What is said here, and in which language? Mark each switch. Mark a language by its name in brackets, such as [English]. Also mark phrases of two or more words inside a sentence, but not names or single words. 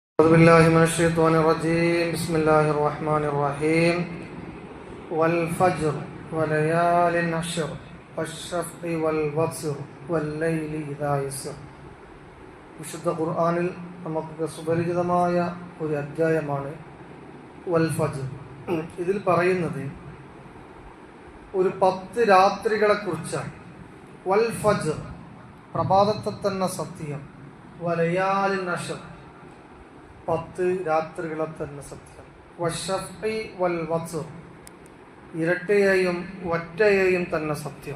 [Arabic] أعوذ بالله من الشيطان الرجيم بسم الله الرحمن الرحيم والفجر وليال عشر والشفع والوتر والليل إذا يسر. [Malayalam] വിശുദ്ധ ഖുർആനിൽ നമുക്ക് സുപരിചിതമായ ഒരു അധ്യായമാണ് വൽ ഫജ്ർ. ഇതിൽ പറയുന്നത് ഒരു 10 രാത്രികളെ കുറിച്ചാണ്. [Arabic] والفجر [Malayalam] പ്രഭാതത്തെ തന്നെ സത്യം, [Arabic] وليال عشر [Malayalam] 10 രാത്രികളെ തന്നെ സത്യം, [Arabic] والشفع والوتر [Malayalam] ഇരട്ടയെയും ഒറ്റയെയും തന്നെ സത്യം.